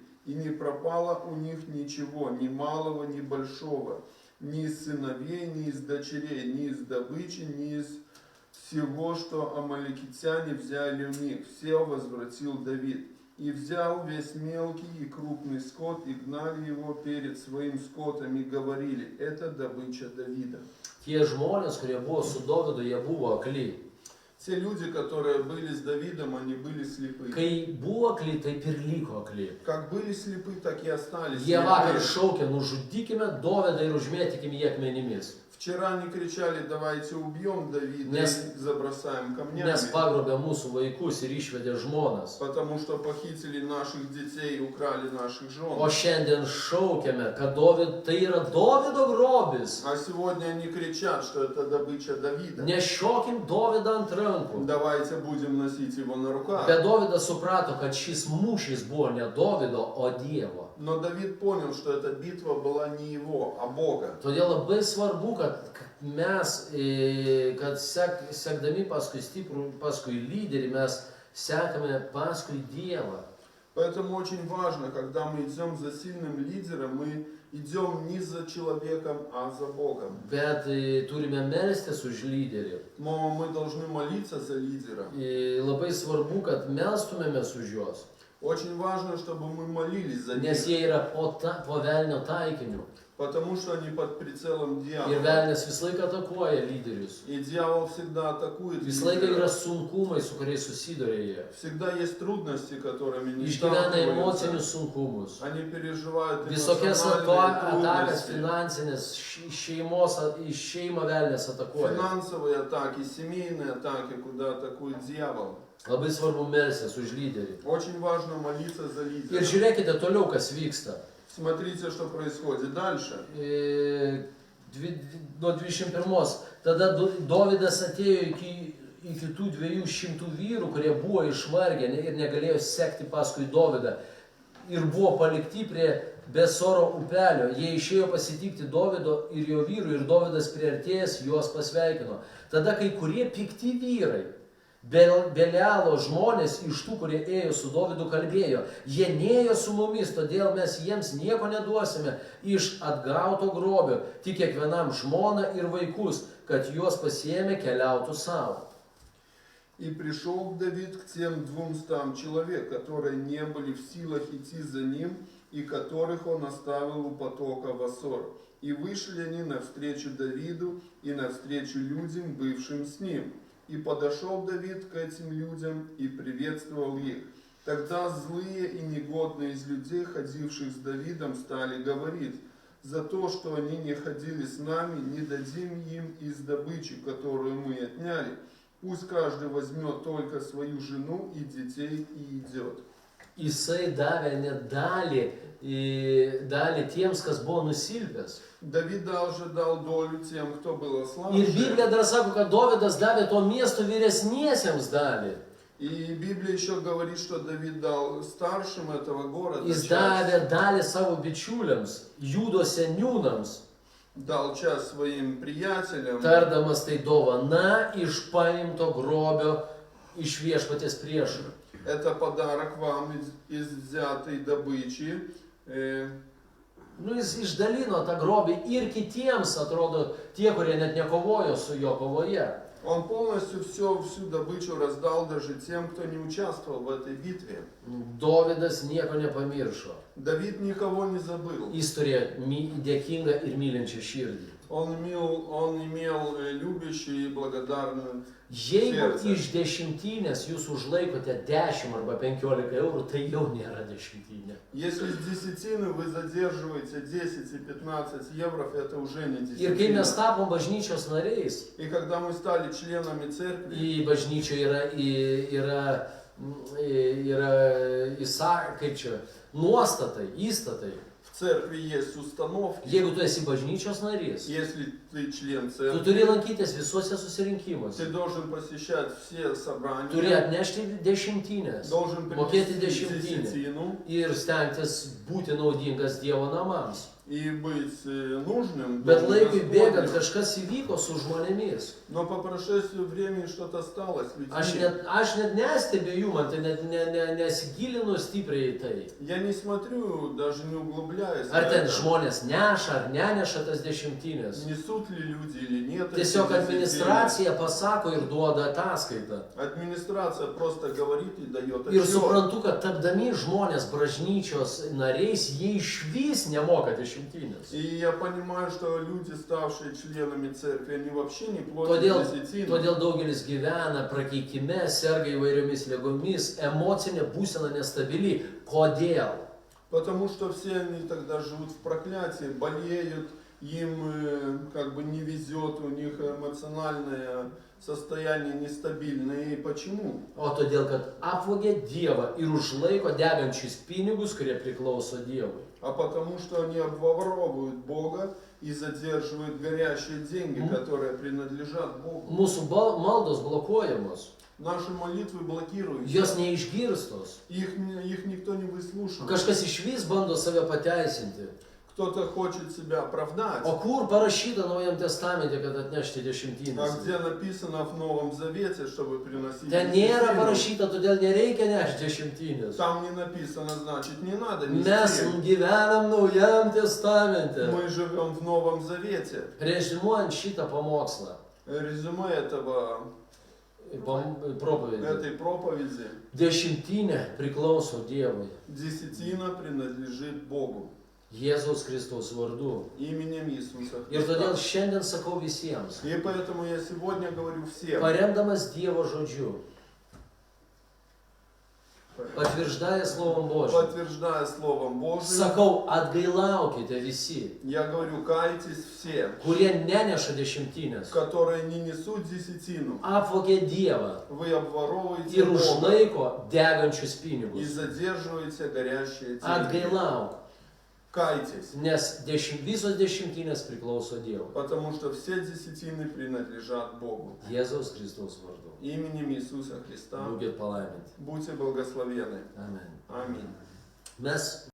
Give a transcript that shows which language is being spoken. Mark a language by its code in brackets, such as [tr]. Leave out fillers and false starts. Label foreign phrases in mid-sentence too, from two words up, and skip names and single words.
[ru] И не пропало у них ничего, ни малого, ни большого, ни из сыновей, ни из дочерей, ни из добычи, ни из всего, что амаликитяне взяли у них. Все возвратил Давид. И взял весь мелкий и крупный скот, и гнали его перед своим скотом, и говорили, это добыча Давида. [lt] Tie žmonės, kurie buvo su Dovydu, jie buvo akli. [ru] Те люди, которые были с Давидом, они были слепы. [lt] Kai buvo akli, taip ir liko akli. [ru] Как были слепы, так и остались [lt] Jie vakar [ru] слепы. [lt] šaukė, nužudykime Dovydą ir užmėtykime jį akmenimis. [ru] Вчера они кричали, давайте убьем Давида и забросаем камнями. [lt] Nes pagrobė mūsų vaikus ir išvedė žmonas. [ru] Потому что похитили наших детей и украли наших жен. [lt] O šiandien šaukiame, kad tai yra Dovydo grobis. [ru] А сегодня они кричат, что это добыча Давида. [lt] Nešiokim Dovydą ant rankų. [ru] Давайте будем носить его на руках. [lt] Bet Dovydas suprato, kad šis mūšis buvo ne Dovydo, o Dievo. [ru] Но Давид понял, что эта битва была не его, а Бога. [lt] Todėl labai svarbu, kad mes, kad sekdami paskui stiprų, paskui lyderį, mes sekame paskui Dievą. [ru] Поэтому очень важно, когда мы идем за сильным лидером, мы идем не за человеком, а за Богом. [lt] Bet turime melstis už lyderį. [ru] Но мы должны молиться за лидера. [lt] Labai svarbu, kad melstumėmės už juos. [ru] Очень важно, чтобы мы молились за них. [lt] Nes jie yra po velnio taikiniu. [ru] Потому что они под прицелом [lt] Ir [ru] дьявола. [lt] velnias visą laiką atakuoja lyderius. [ru] И дьявол всегда атакует [lt] Visą laiką yra [ru] лидера. [lt] sunkumai, su kuriais susiduria jie. [ru] Всегда есть трудности, которыми они [lt] Išgyvena [ru] сталкиваются. [lt] emocinius sunkumus. [ru] Они переживают [lt] Visokias [ru] эмоциональные [lt] atakas [ru] трудности. [lt] finansinės, iš šeimą velnės atakuoja. [ru] Финансовые атаки, семейные атаки, куда атакует дьявол. [lt] Labai svarbu melstis už lyderį. [ru] Очень важно молиться за [lt] Ir [ru] лидера. [lt] žiūrėkite toliau, kas vyksta. [ru] Смотрите, что происходит дальше. [lt] Nuo 21. Tada Dovydas atėjo iki tų 200 vyrų, kurie buvo išvargę ir negalėjo sekti paskui Dovydą. Ir buvo palikti prie Besoro upelio. Jie išėjo pasitikti Dovydo ir jo vyrų, ir Dovydas priartėjęs juos pasveikino. Tada kai kurie pikti vyrai, Belialo žmonės iš tų, kurie ėjo su Dovydu, kalbėjo, jie nėjo su mumis, todėl mes jiems nieko neduosime iš atgauto grobio, tik kiekvienam žmoną ir vaikus, kad juos pasiėmė keliautų savo. [ru] И пришел Давид к тем 200 человек, которые не были в силах идти за ним, и которых он оставил у потока в Ассор. И вышли они навстречу Давиду и навстречу людям, бывшим с ним. И подошел Давид к этим людям и приветствовал их. Тогда злые и негодные из людей, ходивших с Давидом, стали говорить, за то, что они не ходили с нами, не дадим им из добычи, которую мы отняли. Пусть каждый возьмет только свою жену и детей и идет. [lt] Jisai davė net dalį tiems, kas buvo nusilpęs. [ru] Давид даже дал долю тем, кто был [lt] Ir [ru] ослабший. [lt] Biblija dar sako, kad Dovydas davė to miesto vyresniesiems dalį. [ru] И Библия еще говорит, что Давид дал старшим этого города [lt] Jis [ru] часть. [lt] davė dalį savo bičiuliams, Judo seniūnams, [ru] Дал часть своим приятелям. [lt] tardamas tai dovana iš paimto grobio iš viešpaties priešų. [ru] Это подарок вам из взятой добычи. [lt] Nu, jis išdalino tą grobį ir kitiems, atrodo, tie, kurie net nekovojo su jo kovoje. [ru] Он полностью всю добычу раздал даже тем, кто не участвовал в этой битве. [lt] Dovydas nieko nepamiršo. [ru] Давид никого не забыл. [lt] Jis turėjo dėkingą ir mylinčią širdį. [ru] Он имел любящую и благодарную [lt] Jeigu [ru] сердце. [lt] iš dešimtinės jūs užlaikote 10 arba 15 eurų, tai jau nėra dešimtinė. [ru] Если с десятины вы задерживаете 10 и 15 евро, это уже не [lt] Ir kai mes [ru] десятина. [lt] tapom bažnyčios nariais, [ru] И когда мы стали членами церкви, [lt] į bažnyčią kaip čia, nuostatai, įstatai. [ru] в церкви есть установки. [lt] Jeigu tu esi bažnyčios narys, [ru] Если ты член [lt] tu [ru] церкви, [lt] turi lankytis visuose susirinkimuose. [ru] ты должен посещать все [lt] Turi [ru] собрания, [lt] atnešti dešimtinės, [ru] должен [lt] mokėti [ru] принести [lt] dešimtinę [ru] десятину [lt] ir stengtis būti naudingas Dievo namams. [ru] и быть нужным. [lt] Bet [ru] Дому [lt] laikui bėgant [ru] Господню. [lt] kažkas įvyko su žmonėmis. [ru] Но по прошествию времени что-то стало с [lt] Aš [ru] людьми. [lt] net nestebiu jų, man tai net nesigilinu stipriai į tai. [ru] Я не смотрю, даже не углубляюсь. в [lt] Ar ten [ru] это. [lt] žmonės neša ar neneša tas dešimtinės. [ru] Несут ли люди или нет. эти [lt] Tiesiog [ru] десятины. [lt] administracija pasako ir duoda ataskaitą. [ru] Администрация просто говорит и дает [lt] Ir [ru] отчет. [lt] suprantu, kad tapdami žmonės bažnyčios nariais, jie išvis nemoka dešimtinės. [ru] И я понимаю, что люди, ставшие членами церкви, они вообще не платят [lt] Todėl, [ru] десятину. [lt] todėl daugelis gyvena prakeikime, serga įvairiomis lygomis, emocinė būsena nestabili. Kodėl? [ru] Потому что все они тогда живут в проклятии, болеют, им как бы не везет, у них эмоциональное состояние нестабильное. И почему? [lt] O todėl, kad apvogė Dievą ir užlaiko degančius pinigus, kurie priklauso Dievui. [ru] А потому что они обворовывают Бога и задерживают горящие деньги, которые принадлежат Богу. [lt] Mūsų maldos blokuojamos, [ru] Наши молитвы блокируют. [lt] jos neišgirstos. [ru] Их никто не выслушивает. [lt] Kažkas išvis bando save pateisinti. [ru] Кто-то хочет себя оправдать. [lt] O kur parašyta Naujam testamente, kad atnešti dešimtinės? [ru] А где написано в Новом Завете, чтобы приносить [lt] Ten nėra [ru] десятину? [lt] parašyta, todėl nereikia nešti dešimtinės. [ru] Там не написано, значит, не надо [lt] Mes [ru] нести. [lt] gyvenam Naujam testamente. [ru] Мы живем в Новом Завете. [lt] Rezimuojant šitą pamokslą, [ru] Резюме propavidį. этой проповеди. [lt] Dešimtinė priklauso Dievui. [ru] Десятина принадлежит Богу. [lt] Jėzaus Kristaus vardu. [ru] Именем Иисуса [lt] Ir todėl [ru] Христа. [lt] šiandien sakau visiems, [ru] И поэтому я сегодня говорю всем, [lt] paremdamas Dievo žodžiu, patvirtždąją [ru] Словом Божьим, подтверждая Словом Божьим, [lt] sakau, atgailaukite visi, [ru] я говорю, кайтесь все, [lt] kurie neneša dešimtinės, [ru] которые не несут десятину. [lt] apvogė Dievą [ru] Вы обворовываете [lt] ir [ru] Бога [lt] užlaiko degančius [ru] и [lt] pinigus. [ru] задерживаете горящие деньги. [lt] Atgailauk, [ru] Кайтесь, [lt] nes visos dešimtinės priklauso Dievui. [ru] потому что все десятины принадлежат Богу. [lt] Jėzaus Kristaus vardu. [ru] Именем Иисуса Христа [lt] Būkit palaiminti. [ru] будьте благословены. [lt] Amen. [ru] Аминь. [lt] Mes